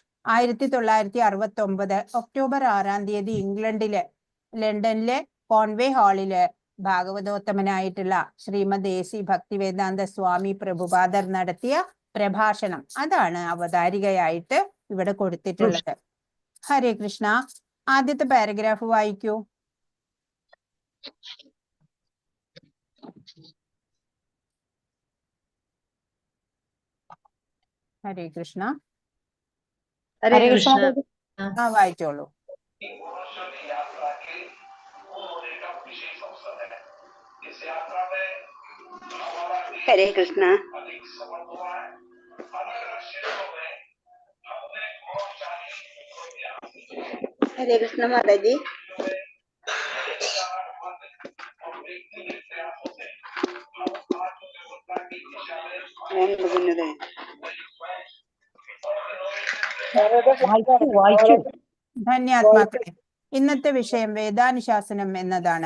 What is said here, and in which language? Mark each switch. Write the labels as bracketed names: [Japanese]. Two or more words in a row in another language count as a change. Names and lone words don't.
[Malayalam] 1969 ഒക്ടോബർ 6 ഇംഗ്ലണ്ടിലെ ലണ്ടനിലെ കോൺവേ ഹാളില് ഭാഗവതോത്തമനായിട്ടുള്ള ശ്രീമദ് AC ഭക്തിവേദാന്ത സ്വാമി പ്രഭുപാദർ നടത്തിയ പ്രഭാഷണം, അതാണ് അവതാരികയായിട്ട് ഇവിടെ കൊടുത്തിട്ടുള്ളത്. ഹരേ കൃഷ്ണ. ആദ്യത്തെ പാരഗ്രാഫ് വായിക്കൂ. ഹരേ കൃഷ്ണ. [Hindi] हरे कृष्ण। [Malayalam] വായിച്ചോളൂ. [Hindi] हरे कृष्ण। हरे कृष्ण माता जी। [Malayalam] ധന്യാത്മാക്കളെ, ഇന്നത്തെ വിഷയം വേദാനുശാസനം എന്നതാണ്.